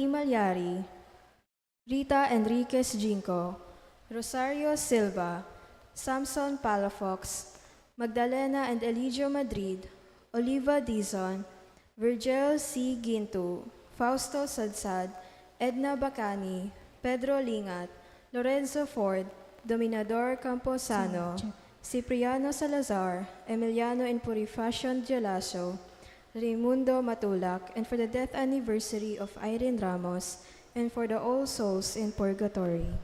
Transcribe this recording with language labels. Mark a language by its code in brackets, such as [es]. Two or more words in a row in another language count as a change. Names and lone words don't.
[en] Malyari, Rita Enriquez Jinko, Rosario Silva, Samson Palafox, Magdalena and Eligio Madrid, Oliva Dizon, Virgil C. Ginto, Fausto Sadsad, Edna Bacani, Pedro Lingat, Lorenzo Ford, Dominador Camposano, Cipriano Salazar, Emiliano and Purificacion Gelacio, Raimundo Matulak, and for the death anniversary of Irene Ramos, and for the all souls in purgatory.